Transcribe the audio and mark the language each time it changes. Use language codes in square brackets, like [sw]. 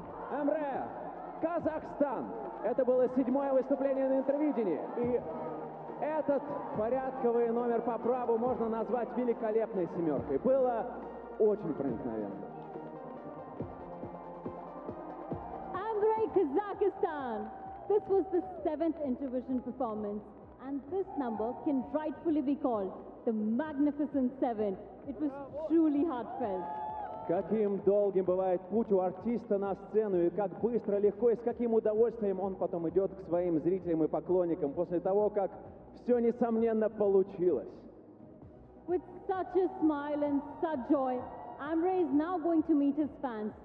[ru] Амре, Казахстан. Это было 7-е выступление на Интервидении. И этот порядковый номер по праву можно назвать великолепной семеркой. Было очень проникновенно. [en] Kazakhstan! This was the 7th Intervision performance, and this number can rightfully be called the Magnificent Seven. It was truly heartfelt. [ru] Каким долгим бывает путь у артиста на сцену, и как быстро, легко, и с каким удовольствием он потом идет к своим зрителям и поклонникам после того, как все, несомненно, получилось. [en] With such a smile and such joy, Amre is now going to meet his fans.